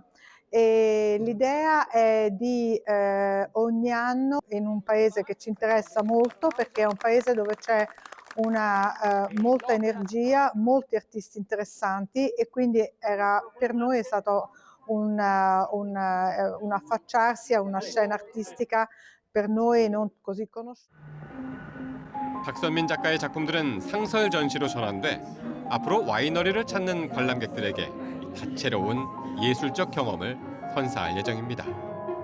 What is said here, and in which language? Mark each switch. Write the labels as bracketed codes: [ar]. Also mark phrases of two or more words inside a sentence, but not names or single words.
[it] E l'idea è di ogni anno in un paese che ci interessa molto, perché è un paese dove c'è molta energia, molti artisti interessanti, e quindi per noi è stato un affacciarsi a una scena artistica per noi non così conosciuta. [ko] 박선민 작가의 작품들은 상설 전시로 전환돼 앞으로 와이너리를 찾는 관람객들에게 다채로운 예술적 경험을 선사할 예정입니다.